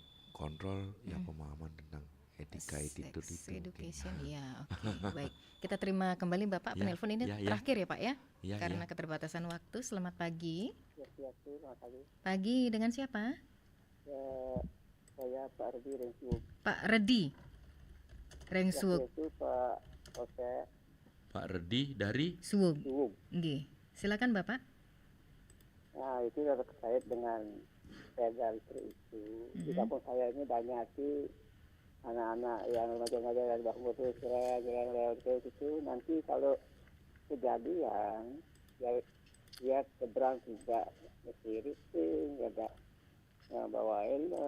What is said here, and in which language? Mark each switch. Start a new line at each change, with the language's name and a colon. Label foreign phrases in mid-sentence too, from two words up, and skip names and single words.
Indonesian: Kontrol pemahaman tentang etika attitude itu. Education ya, oke. Baik, kita terima kembali Bapak penelpon ini terakhir ya Pak ya. Karena keterbatasan waktu. Selamat pagi. Pagi, dengan siapa? Saya Pak Redi Rengsuk. Pak Redi Rengsuk. Pak Redi dari Suwung. Nggih. Silakan Bapak. Nah, itu terkait dengan sepeda listrik itu. Di kampung saya ini banyak sih anak-anak yang remaja-remaja yang baru motor jalan lewat itu. Nanti kalau kejadian dia seberang tidak mesti racing, tidak bawa helm.